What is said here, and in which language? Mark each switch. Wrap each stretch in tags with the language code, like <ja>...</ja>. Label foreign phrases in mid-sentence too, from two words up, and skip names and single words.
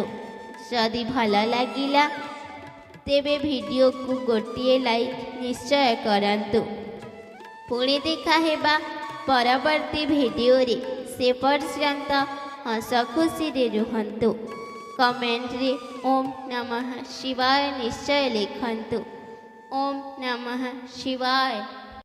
<or>ଯଦି ଭଲ ଲାଗିଲା ତେବେ ଭିଡିଓ କୁ ଗୋଟିଏ ଲାଇକ ନିଶ୍ଚୟ କରନ୍ତୁ। ପୁଣି ଦେଖା ହେବା ପରବର୍ତ୍ତୀ ଭିଡିଓ ରେ ସେ ପର୍ଯ୍ୟନ୍ତ ହସ ଖୁସି ରେ ରୁହନ୍ତୁ। କମେଣ୍ଟ ରେ</or> <sa>ओम नमः शिवाय</sa> <or>ନିଶ୍ଚୟ ଲେଖନ୍ତୁ।</or> <sa>ओम नमः शिवाय।</sa>